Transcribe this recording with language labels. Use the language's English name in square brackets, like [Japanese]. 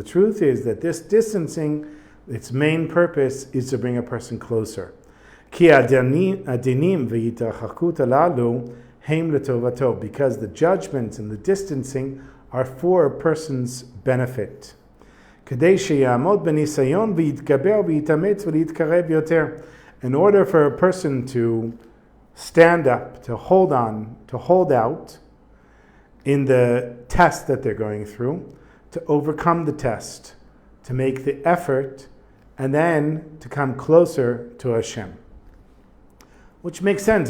[English] The truth is that this distancing, its main purpose is to bring a person closer. [Hebrew] כי הדינים והתרחקות הללו הם לטובתו, [English] because the judgments and the distancing are for a person's benefit. [Hebrew] כדי שיעמוד בניסיון ויתגבר ויתאמץ ולהתקרב יותר. [English] In order for a person to stand up, to hold on, to hold out in the test that they're going through, to overcome the test, to make the effort, and then to come closer to Hashem. Which makes sense.